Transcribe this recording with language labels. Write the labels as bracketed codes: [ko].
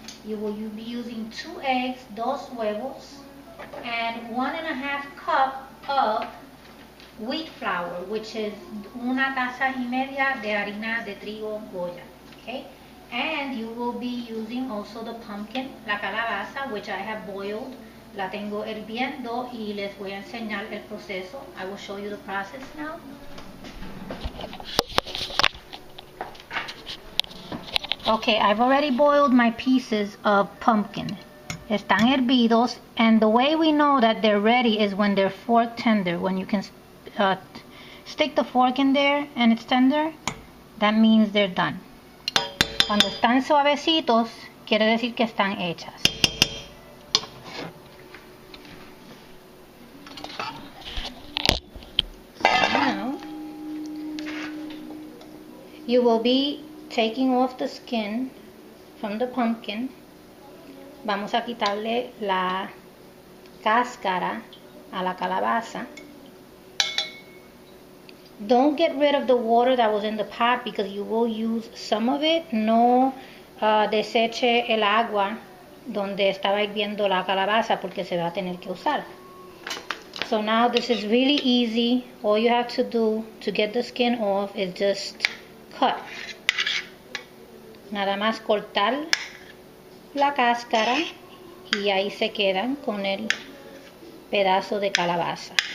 [en] You will be using 2 eggs, [es] 2 huevos, [en] and 1.5 cup of wheat flour, which is [es] 1.5 tazas de harina de trigo goya. [en] Okay, and you will be using also the pumpkin, [es] la calabaza, [en] which I have boiled. [es] La tengo hirviendo y les voy a enseñar el proceso. [en] I will show you the process now. Okay, I've already boiled my pieces of pumpkin. [es] Están hervidos, [en] and the way we know that they're ready is when they're fork tender. When you can stick the fork in there and it's tender, that means they're done. [es] Cuando están suavecitos, quiere decir que están hechas. [en] Now, you will be taking off the skin from the pumpkin. [es] Vamos a quitarle la cáscara a la calabaza. [en] Don't get rid of the water that was in the pot because you will use some of it. [es] No deseche el agua donde estaba hirviendo la calabaza porque se va a tener que usar. [en] So now this is really easy. All you have to do to get the skin off is just cut. [es] Nada más cortar la cáscara y ahí se quedan con el pedazo de calabaza.